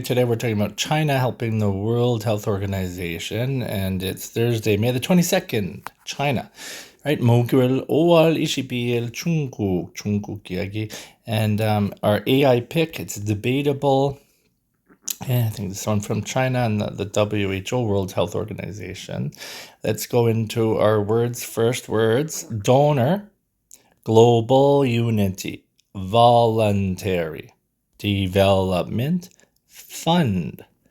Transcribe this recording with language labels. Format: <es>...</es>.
<en>Today we're talking about China helping the World Health Organization, and it's Thursday, May the 22nd, China.</en> <ko>Right, 목요일 5월 22일 중국 이야기.</ko> <en>And our AI pick, it's debatable. I think this one from China and the WHO, World Health Organization. Let's go into our words. First words, donor, global unity, voluntary, development, fund,</en>